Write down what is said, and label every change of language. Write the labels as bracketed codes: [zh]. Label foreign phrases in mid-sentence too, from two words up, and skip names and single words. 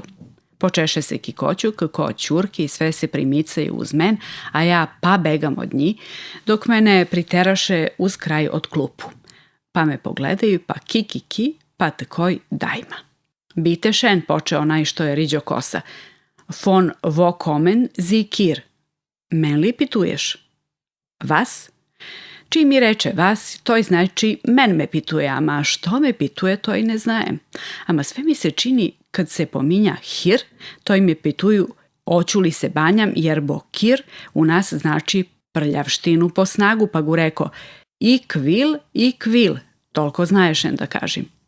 [sr] Počeše se kikoću kako ćurki i sve se primicaju uz men, a ja pa begam od njih, dok mene priteraše uz kraj od klupu. Pa me pogledaju, pa ki, pa takoj dajma. [de] Bite šen, [sr] poče onaj što je riđo kosa. [de] Von wo kommen Sie hier? [sr] Men li pituješ? [de] Vas? [sr] Čim mi reče vas, to znači men me pituje, ama što me pituje, to i ne znajem. Ama sve mi se čini kad se pominja hir, to i me pituju oću li se banjam, jer bo kir u nas znači prljavštinu po snagu, pa gu reko i kvil, toliko znaješen da kažem.